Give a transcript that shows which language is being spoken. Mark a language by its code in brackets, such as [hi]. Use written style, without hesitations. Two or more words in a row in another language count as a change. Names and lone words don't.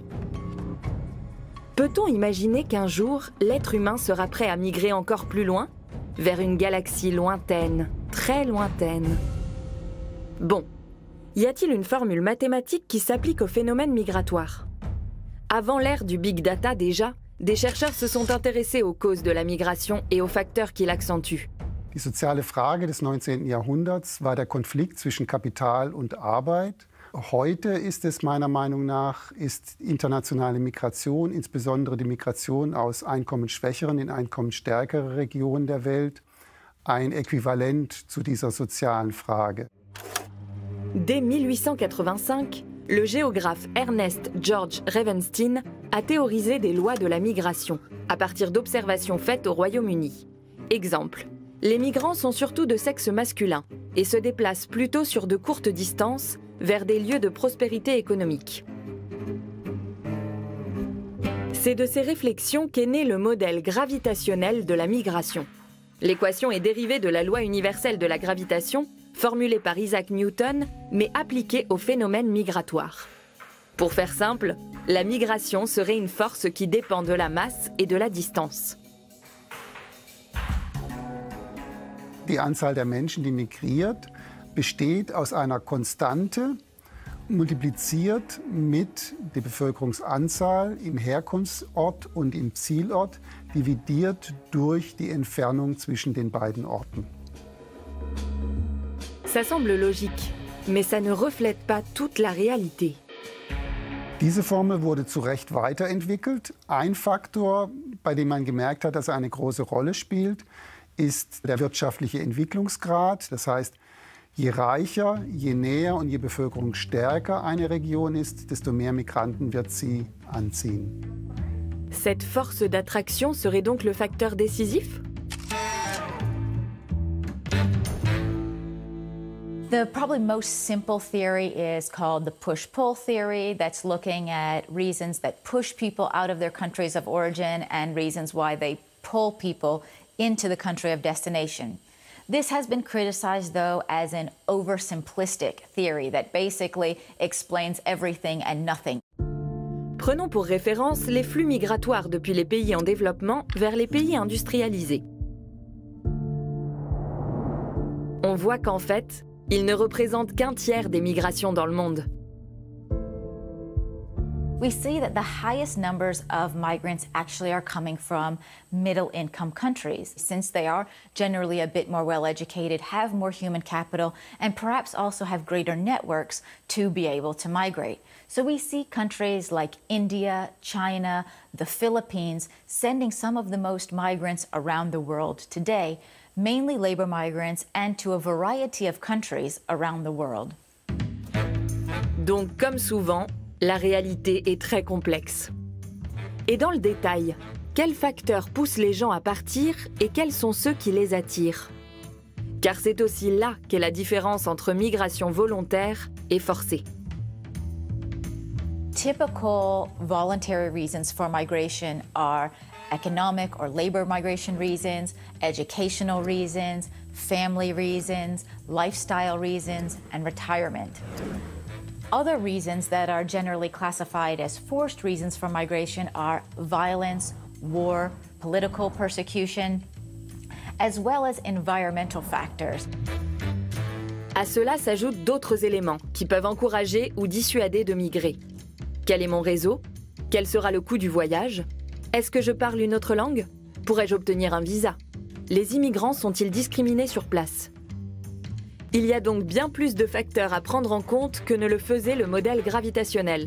[fr] Peut-on imaginer qu'un jour, l'être humain sera prêt à migrer encore plus loin, vers une galaxie lointaine, très lointaine ? Bon. Y a-t-il une formule mathématique qui s'applique au phénomène migratoire ? Avant l'ère du [en] Big Data [fr] déjà, des chercheurs se sont intéressés aux causes de la migration et aux facteurs qui l'accentuent. [de] Die soziale Frage des 19. Jahrhunderts war der Konflikt zwischen Kapital und Arbeit. Heute ist es meiner Meinung nach, ist internationale Migration, insbesondere die Migration aus einkommensschwächeren in einkommensstärkere Regionen der Welt, ein Äquivalent zu dieser sozialen Frage. [fr] Dès 1885, le géographe Ernest George Ravenstein a théorisé des lois de la migration, à partir d'observations faites au Royaume-Uni. Exemple, les migrants sont surtout de sexe masculin et se déplacent plutôt sur de courtes distances vers des lieux de prospérité économique. C'est de ces réflexions qu'est né le modèle gravitationnel de la migration. L'équation est dérivée de la loi universelle de la gravitation, formulée par Isaac Newton, mais appliquée au phénomène migratoire. Pour faire simple, la migration serait une force qui dépend de la masse et de la distance. [de] Die Anzahl der Menschen, die migriert, besteht aus einer Konstante, multipliziert mit der Bevölkerungsanzahl im Herkunftsort und im Zielort, dividiert durch die Entfernung zwischen den beiden Orten. [fr] Ça semble logique, mais ça ne reflète pas toute la réalité. [de] Diese Formel wurde zu Recht weiterentwickelt. Ein Faktor, bei dem man gemerkt hat, dass er eine große Rolle spielt, ist der wirtschaftliche Entwicklungsgrad. Das heißt, je reicher, je näher und je bevölkerungsstärker eine Region ist, desto mehr Migranten wird sie anziehen. [fr] Cette force d'attraction serait donc le facteur décisif ? [en] The probably most simple theory is called the push-pull theory. That's looking at reasons that push people out of their countries of origin and reasons why they pull people into the country of destination. This has been criticized, though, as an oversimplistic theory that basically explains everything and nothing. [fr] Prenons pour référence les flux migratoires depuis les pays en développement vers les pays industrialisés. On voit qu'en fait, ils ne représentent qu'un tiers des migrations dans le monde. [en] We see that the highest numbers of migrants actually are coming from middle-income countries, since they are generally a bit more well-educated, have more human capital, and perhaps also have greater networks to be able to migrate. So we see countries like India, China, the Philippines sending some of the most migrants around the world today, mainly labor migrants, and to a variety of countries around the world. [fr] Donc, comme souvent, la réalité est très complexe. Et dans le détail, quels facteurs poussent les gens à partir et quels sont ceux qui les attirent ? Car c'est aussi là qu'est la différence entre migration volontaire et forcée. [en] Typical voluntary reasons for migration are economic or labor migration reasons, educational reasons, family reasons, lifestyle reasons, and retirement. Other reasons that are generally classified as forced reasons for migration are violence, war, political persecution, as well as environmental factors. [fr] À cela s'ajoutent d'autres éléments qui peuvent encourager ou dissuader de migrer. Quel est mon réseau? Quel sera le coût du voyage? Est-ce que je parle une autre langue? Pourrais-je obtenir un visa? Les immigrants sont-ils discriminés sur place? Il y a donc bien plus de facteurs à prendre en compte que ne le faisait le modèle gravitationnel.